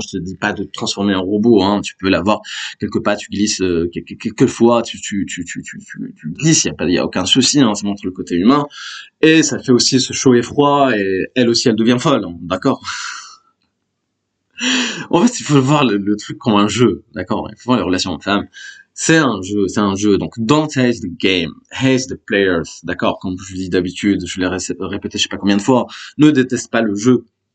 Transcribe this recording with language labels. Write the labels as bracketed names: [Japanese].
[French] Je te dis pas de te transformer en robot, hein. Tu peux l'avoir quelque part, tu glisses quelquefois, tu glisses, il y a aucun souci, hein. Ça montre le côté humain et ça fait aussi ce chaud et froid et elle aussi elle devient folle, hein. D'accord. En fait, il faut voir le truc comme un jeu, d'accord? Il faut voir les relations hommes-femmes. C'est un jeu. [English] Donc, don't hate the game, hate the players, d'accord? [French] Comme je dis d'habitude, je l'ai répété je sais pas combien de fois. Ne déteste pas le jeu.